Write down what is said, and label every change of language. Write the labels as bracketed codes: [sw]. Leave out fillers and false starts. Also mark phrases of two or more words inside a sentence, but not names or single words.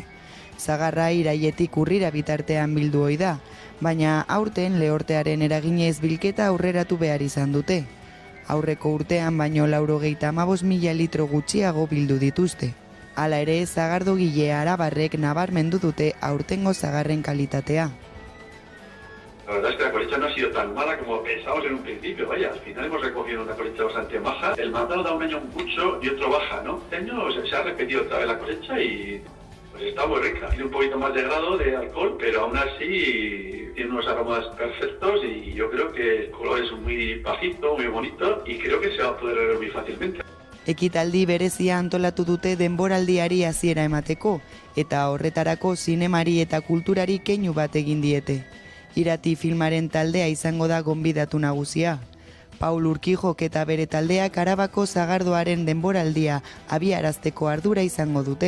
[eu] Sagarra iraietik urrira bitartean bildu ohi da, baina aurten lehortearen eraginez bilketa aurreratu behar izan dute. Aurreko urtean baino 95.000 litro gutxiago bildu dituzte. Hala ere, sagardogile arabarrek nabarmendu dute aurtengo sagarren kalitatea. [es] La verdad es que la cosecha no ha sido tan mala como pensábamos en un principio, vaya, al final hemos recogido una cosecha bastante baja. El mandado da un año mucho y otro baja, ¿no? Este año se ha repetido otra vez la cosecha y pues está muy rica. Tiene un poquito más de grado de alcohol, pero aún así tiene unos aromas perfectos y yo creo que el color es muy bajito, muy bonito y creo que se va a poder beber muy fácilmente. [eu] Ekitaldi berezia antolatu dute denboraldiari hasiera emateko, eta horretarako zinemari eta kulturari keinu bat egin diete. Irati filmaren taldea izango da gonbidatu nagusia. Paul Urquijok eta bere taldeak Arabako sagardoaren denboraldia abiarazteko ardura izango dute.